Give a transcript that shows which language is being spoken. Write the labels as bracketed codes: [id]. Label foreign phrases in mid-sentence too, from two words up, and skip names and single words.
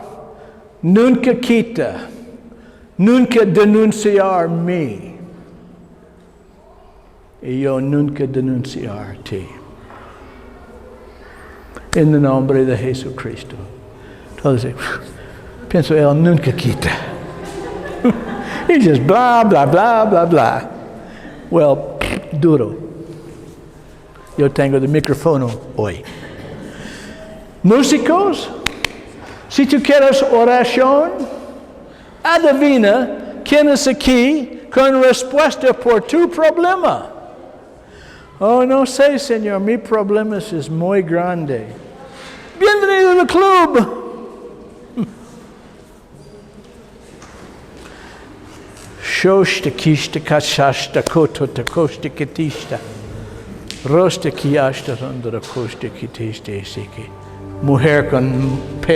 [es] Nunca quita. Nunca denunciar mí. Y yo nunca denunciar ti. En el nombre de Jesucristo. Entonces, pienso, Él nunca quita. [en] He just blah, blah, blah, blah, blah. Well, [es] duro. Yo tengo el micrófono hoy. Músicos, si tú quieres oración, adivina quién es aquí con respuesta por tu problema. Oh, no sé, Señor, mi problema es muy grande. Bienvenido al club. Shoshta kishta kachashta koto ta koshta kitishta. Rosta kiashta randra koshta kitishta esiki. Mujer con